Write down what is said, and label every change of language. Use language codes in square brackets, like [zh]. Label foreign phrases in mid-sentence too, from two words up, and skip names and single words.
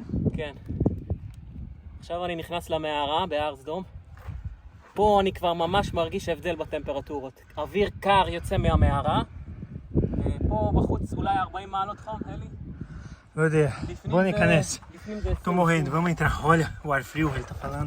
[he] כן. עכשיו אני נכנס למערה בהר סדום. פה אני כבר ממש מרגיש הבדל בטמפרטורות. אוויר קר יוצא מהמערה. פה בחוץ אולי 40 מעלות חום, אלי? לא יודע, בוא ניכנס. לפנים זה [pt] Tô morrendo, vamos entrar. Olha o ar frio, ele tá falando.